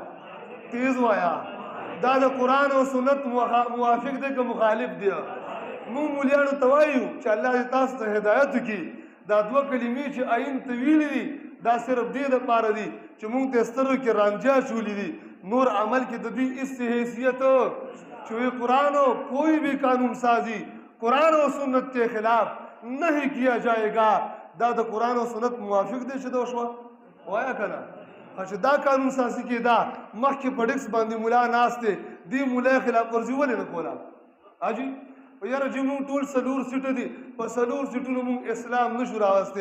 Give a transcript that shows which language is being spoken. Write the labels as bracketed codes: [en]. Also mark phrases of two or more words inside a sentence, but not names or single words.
[ps] تیز وایه دا د قرآن او سنت موافق دی که مخالف دی؟ مونږ مولیانو ته وایو چې الله دې تاسو ته هدایت وکړي. دا 2 کلمې چې آیین ته ویلي دي دا صرف دې دپاره دي چې مونږ ته سترګو کې رانجه چولی دي، نور عمل کې د دوی اس حیثیت چې وی قرآن او [ur] کوئی بھی قانون سازی قرآن و سنت کے خلاف نہیں کیا جائے گا. [ps] دا د قرآن او سنت موافق دی چې دا وشوه وایه که نه؟ چې دا قانون سازي کېده مخکې په ډکس باندې ملا ناست دی، دې ملا خلاف ورزي ولې نه کوله؟ حاجي یاره چې مونږ ټول 4 سیټه دي، په 4 سیټونو مونږ اسلام نشو راوستی.